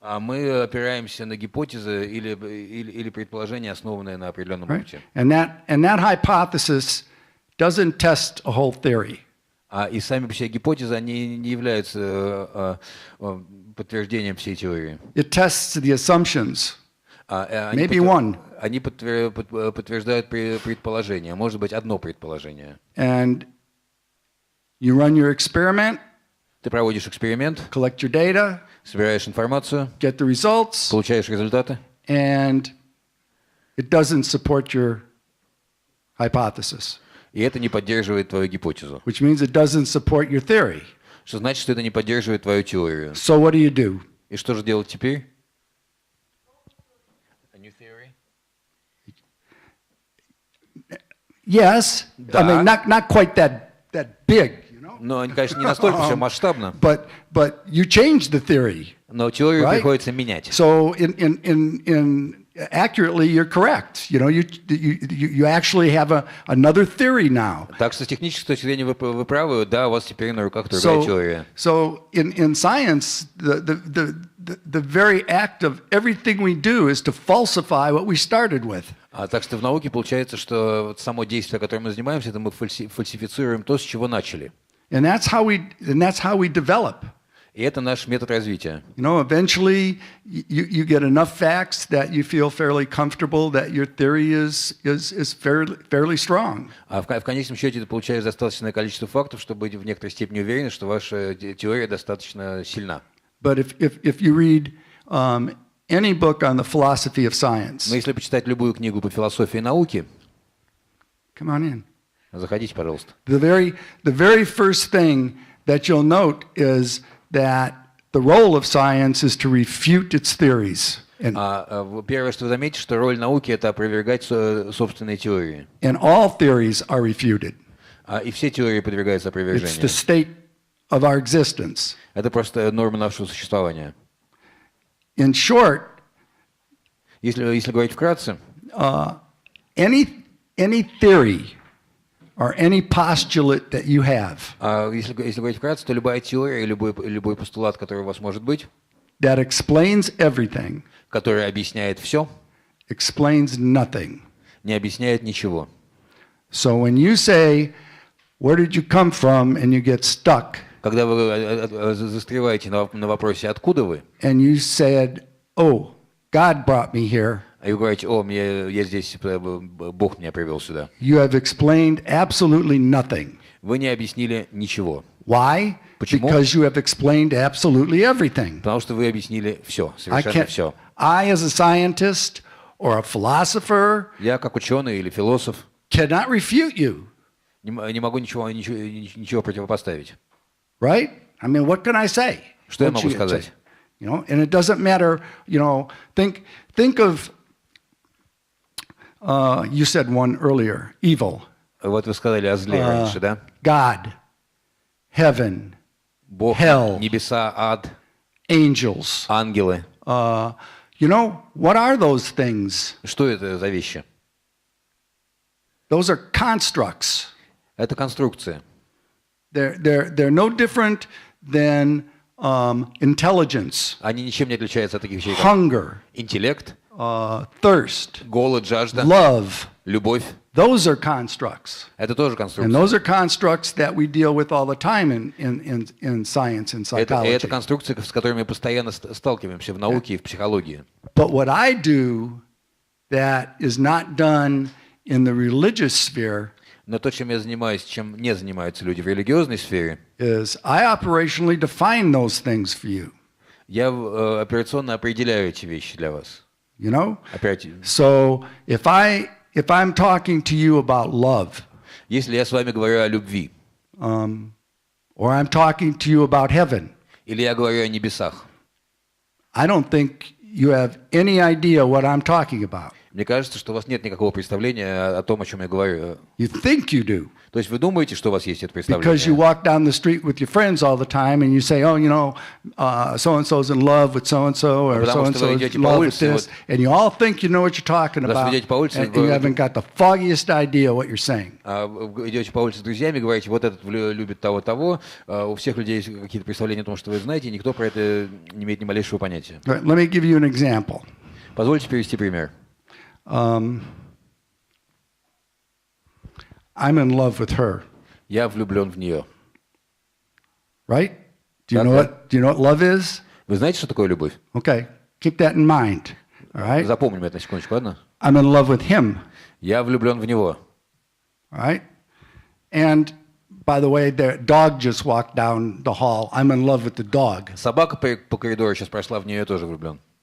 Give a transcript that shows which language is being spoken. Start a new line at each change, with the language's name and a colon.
Russian: мы опираемся на гипотезы или предположения, основанные на определенном
English: Right?
Russian: опыте.
English: And that hypothesis doesn't test a whole theory.
Russian: И сами по себе гипотезы, они не являются подтверждением всей теории.
English: It tests the assumptions. Maybe one.
Russian: Они подтверждают предположение, может быть, одно предположение.
English: And You run your experiment,
Russian: Ты проводишь эксперимент,
English: collect your data,
Russian: собираешь информацию,
English: get the results,
Russian: получаешь результаты,
English: and it doesn't support your hypothesis,
Russian: и это не поддерживает твою гипотезу.
English: which means it doesn't support your theory.
Russian: Что значит, что это не поддерживает твою теорию.
English: So what do?
Russian: И что же делать теперь?
English: A new theory? Yes, I mean not quite that big, you know.
Russian: Но, конечно, не настолько все масштабно,
English: But you change the theory.
Russian: но теорию
English: Right?
Russian: приходится менять.
English: So in accurately, you're correct. You know, you actually have another theory now.
Russian: Так что с технической точки зрения вы правы, да, у вас теперь на руках другая теория.
English: So in science, the very act of everything we do is to falsify what we started with.
Russian: Так что в науке получается, что вот само действие, которым мы занимаемся, это мы фальсифицируем то, с чего начали.
English: And that's how we develop.
Russian: И это наш метод развития.
English: You know, eventually you get enough facts that you feel fairly comfortable that your theory is fairly strong.
Russian: А в конечном счете ты получаешь достаточное количество фактов, чтобы быть в некоторой степени уверен, что ваша теория достаточно сильна.
English: But if you read any book on the philosophy of science,
Russian: Но если почитать любую книгу по философии науки,
English: come on in.
Russian: заходите, пожалуйста.
English: The very first thing that you'll note is that the role of science is to refute its theories.
Russian: Первое, что вы заметите, что роль науки – это опровергать собственные теории.
English: And all theories are refuted.
Russian: И все теории подвергаются
English: It's the
Russian: опровержению.
English: state of our existence.
Russian: Это просто норма нашего существования.
English: In short,
Russian: Если говорить вкратце,
English: any theory or any postulate that you have
Russian: если говорить вкратце, то любая теория, любой постулат, который у вас может быть,
English: that explains everything,
Russian: который объясняет все,
English: explains nothing.
Russian: не объясняет ничего.
English: So when you say, where did you come from, and you get stuck,
Russian: Когда вы застреваете на вопросе «откуда вы?»,
English: and you said, oh, God brought me here,
Russian: и вы говорите я здесь, Бог меня привел сюда»,
English: you have explained absolutely nothing.
Russian: вы не объяснили ничего.
English: Why?
Russian: Почему?
English: Because you have explained absolutely everything.
Russian: Потому что вы объяснили все, совершенно все.
English: I, as a scientist or a philosopher,
Russian: Я, как ученый или философ,
English: cannot refute you,
Russian: не могу ничего противопоставить.
English: right? I mean, what can I say?
Russian: Что я
English: What
Russian: могу
English: you-
Russian: сказать?
English: You know, and it doesn't matter. You know, think of. You said one earlier. Evil.
Russian: Вот вы сказали о зле раньше, да?
English: God, heaven,
Russian: Бог,
English: Hell.
Russian: небеса, ад,
English: angels.
Russian: ангелы.
English: You know, what are those things?
Russian: Что это за вещи?
English: Those are constructs.
Russian: Это конструкция.
English: They're no different than intelligence,
Russian: Они ничем не отличаются от таких вещей, как
English: hunger,
Russian: интеллект,
English: thirst,
Russian: голод, жажда,
English: love.
Russian: любовь.
English: Those are constructs.
Russian: Это тоже
English: And
Russian: конструкция.
English: those are constructs that we deal with all the time in science and
Russian: Это
English: psychology.
Russian: конструкции, с которыми мы постоянно сталкиваемся в науке и в психологии.
English: But what I do that is not done in the religious sphere
Russian: Но то, чем я занимаюсь, чем не занимаются люди в религиозной сфере,
English: is I operationally define those things for you.
Russian: я операционно определяю эти вещи для вас.
English: You know?
Russian: Оперативно.
English: So if I'm talking to you about love,
Russian: Если я с вами говорю о любви,
English: or I'm talking to you about heaven,
Russian: или я говорю о небесах,
English: I don't think you have any idea what I'm talking about.
Russian: мне кажется, что у вас нет никакого представления о том, о чем я говорю.
English: You think you do.
Russian: То есть вы думаете, что у вас есть это
English: Because you
Russian: представление?
English: walk down the street with your friends all the time and you say, oh, you know, so-and-so's in love with so-and-so, or
Russian: Потому что вы
English: so-and-so's
Russian: идете
English: in
Russian: по
English: love with
Russian: улице,
English: this, and you all think you know what you're talking
Russian: Потому что
English: about,
Russian: вы идете по улице,
English: and you haven't got the foggiest idea what you're saying.
Russian: Вы идете по улице с друзьями, говорите, вот этот любит того-того, у всех людей есть какие-то представления о том, что вы знаете, и никто про это не имеет ни малейшего понятия.
English: Right, let me give you an example.
Russian: Позвольте привести пример.
English: I'm in love with her,
Russian: Я влюблен в нее.
English: right? Do you Okay. know what love is?
Russian: Вы знаете, что такое любовь?
English: Okay, keep that in mind. All right?
Russian: Запомним это на секундочку, ладно?
English: I'm in love with him.
Russian: Я влюблен в него.
English: All right? And By the way, the dog just walked down the hall. I'm in love with the dog.
Russian: Собака по коридору сейчас прошла, в нее я тоже влюблен.